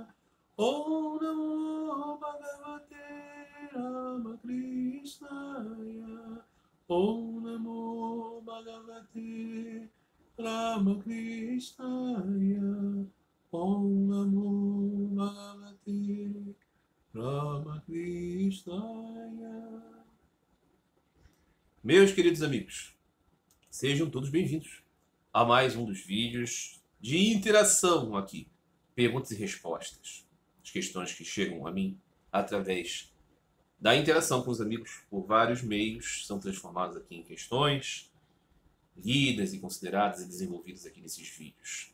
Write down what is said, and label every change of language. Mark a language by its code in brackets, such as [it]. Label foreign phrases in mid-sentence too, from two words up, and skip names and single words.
[sa] ॐ नमो भगवते रामकृष्णाय. ॐ नमो भगवते रामकृष्णाय. ॐ नमो भगवते रामकृष्णाय. [pt] Meus queridos amigos, sejam todos bem-vindos a mais um dos vídeos de interação aqui. Perguntas e respostas. As questões que chegam a mim através da interação com os amigos por vários meios são transformadas aqui em questões lidas e consideradas e desenvolvidas aqui nesses vídeos.